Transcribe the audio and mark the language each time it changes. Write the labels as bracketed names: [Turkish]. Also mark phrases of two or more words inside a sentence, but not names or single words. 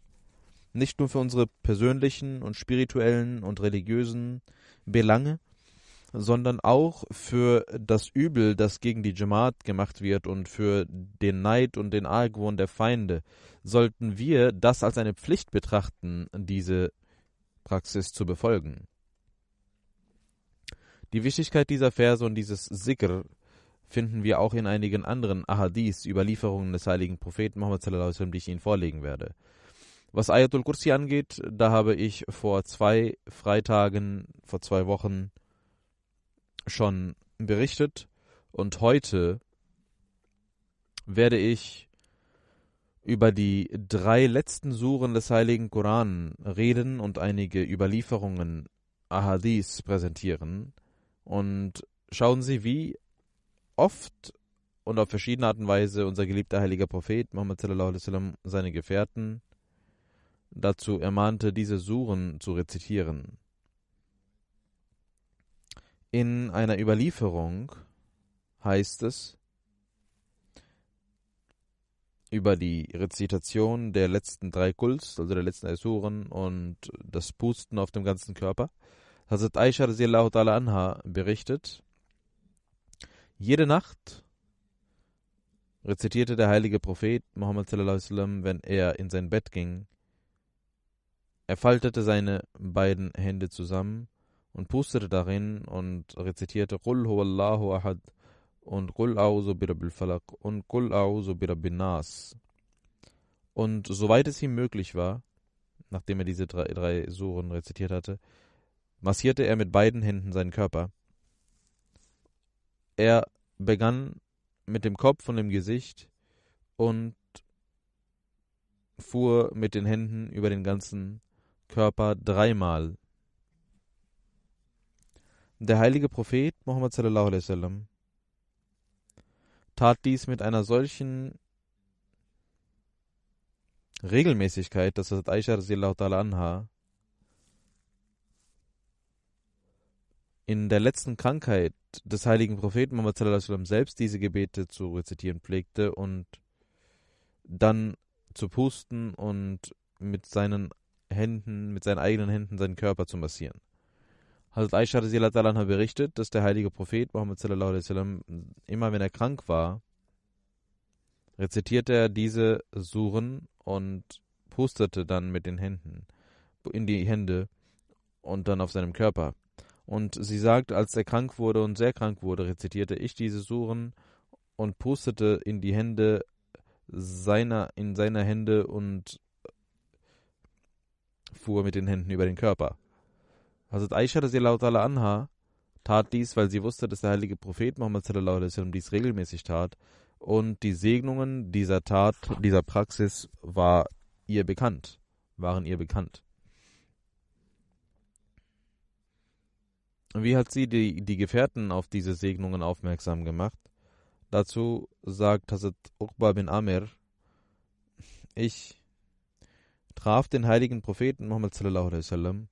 [German] Nicht nur für unsere persönlichen und spirituellen und religiösen Belange, sondern auch für das Übel, das gegen die Jamaat gemacht wird, und für den Neid und den Argwohn der Feinde, sollten wir das als eine Pflicht betrachten, diese Praxis zu befolgen. Die Wichtigkeit dieser Verse und dieses Zikr finden wir auch in einigen anderen Ahadith, Überlieferungen des heiligen Propheten Muhammad [Arabic] صلى الله عليه وسلم, [German] die ich Ihnen vorlegen werde. Was Ayatul Kursi angeht, da habe ich vor 2 Freitagen, vor 2 Wochen schon berichtet, und heute werde ich über die 3 letzten Suren des heiligen Koran reden und einige Überlieferungen Ahadith präsentieren. Und schauen Sie, wie oft und auf verschiedene Art und Weise unser geliebter heiliger Prophet Muhammad [Arabic] صلى الله عليه وسلم [German] seine Gefährten dazu ermahnte, diese Suren zu rezitieren. In einer Überlieferung heißt es über die Rezitation der letzten 3 Kuls, also der letzten 3 Suren, und das Pusten auf dem ganzen Körper. Hazrat Aisha [Arabic] رضي الله تعالى عنها [German] berichtet, jede Nacht rezitierte der heilige Prophet Muhammad [Arabic] صلى الله عليه وسلم, [German] wenn er in sein Bett ging, er faltete seine beiden Hände zusammen und pustete darin und rezitierte [Arabic] قل هو الله أحد [German] und [Arabic] قل أعوذ برب الفلق [German] und [Arabic] قل أعوذ برب الناس. [German] Und soweit es ihm möglich war, nachdem er diese 3 Suren rezitiert hatte, massierte er mit beiden Händen seinen Körper. Er begann mit dem Kopf und dem Gesicht und fuhr mit den Händen über den ganzen Körper 3-mal. Der heilige Prophet Muhammad [Arabic] صلى الله عليه وسلم [German] tat dies mit einer solchen Regelmäßigkeit, dass Aisha [Arabic] رضي الله تعالى عنها [German] in der letzten Krankheit des heiligen Propheten Muhammad [Arabic] صلى الله عليه وسلم [German] selbst diese Gebete zu rezitieren pflegte und dann zu pusten und mit seinen eigenen Händen seinen Körper zu massieren. Hazrat Aisha [Arabic] رضي الله تعالى عنها [German] berichtet, dass der heilige Prophet Muhammad [Arabic] صلى الله عليه وسلم [German] immer, wenn er krank war, rezitierte er diese Suren und pustete dann mit den Händen in die Hände und dann auf seinem Körper. Und sie sagt, als er krank wurde und sehr krank wurde, rezitierte ich diese Suren und pustete in die Hände in seiner Hände und fuhr mit den Händen über den Körper. Hazrat Aisha [Arabic] رضي الله تعالى عنها [German] tat dies, weil sie wusste, dass der heilige Prophet Muhammad [Arabic] صلى الله عليه وسلم [German] dies regelmäßig tat, und die Segnungen dieser Tat, dieser Praxis waren ihr bekannt. Und wie hat sie die Gefährten auf diese Segnungen aufmerksam gemacht? Dazu sagt Hazrat Uqba bin Amir: Ich traf den heiligen Propheten Muhammad [Arabic] صلى الله عليه وسلم.